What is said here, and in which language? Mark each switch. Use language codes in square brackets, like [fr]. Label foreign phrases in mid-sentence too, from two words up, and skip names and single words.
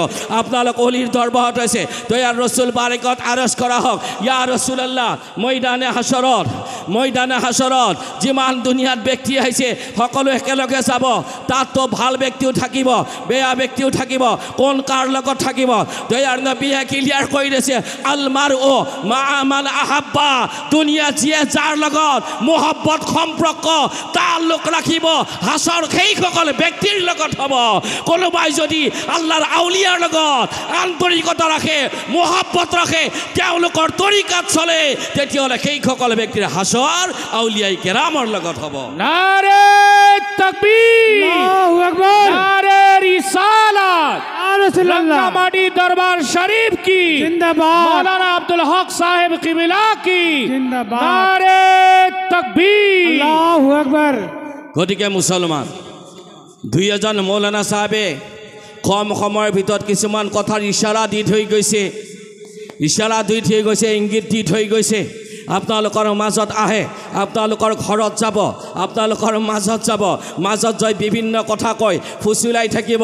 [as] আপোনালোক অলিৰ দৰবাৰত আছে, দয়াৰ ৰসুল বাৰেকত আৰজ কৰা হওক, [ar] يا رسول الله [as] ময়দানে হাছৰত যিমান দুনিয়াত ব্যক্তি আহিছে সকলো একেলগে যাব। তাততো ভাল ব্যক্তিও থাকিব, বেয়া ব্যক্তিও থাকিব, কোন কাৰ লগত থাকিব। দয়াৰ নবীয়ে ক্লিয়াৰ কৰি দিছে [ar] المرء مع من أحب. [as] দুনিয়া যিয়ে যাৰ লগত মোহব্বত সম্পৰ্ক তাল্লুক ৰাখিব হাছৰ সেইসকল ব্যক্তিৰ লগত হ'ব। কোনোবাই যদি আল্লাহৰ আউলিয়াৰ লগত আন্তৰিকতা ৰাখে, মোহব্বত ৰাখে, তেওঁলোকৰ তৰিকাত চলে, তেতিয়াহ'লে সেইসকল ব্যক্তিৰ হাছৰ আউলিয়াই কেৰামৰ লগত হ'ব। [ur] نعرۂ تکبیر, [ar] الله أكبر, [ur] نعرۂ رسالت، لنکامٹی دربار شریف کی زندہ باد، مولانا عبدالحق صاحب قبلہ کی زندہ باد، نعرۂ تکبیر, [ar] الله أكبر. [as] গতিকে মুছলমান, 2 এজন মৌলানা সাহেবে কম সময়ৰ ভিতৰত কিছুমান কথাৰ ইশাৰা দি থৈ গৈছে, ইংগিত দি থৈ গৈছে। আপোনালোকৰ মাজত আহে, আপোনালোকৰ ঘৰত যাব, আপোনালোকৰ মাজত যাব, মাজত যাই বিভিন্ন কথা কয়, ফুচুলাই থাকিব।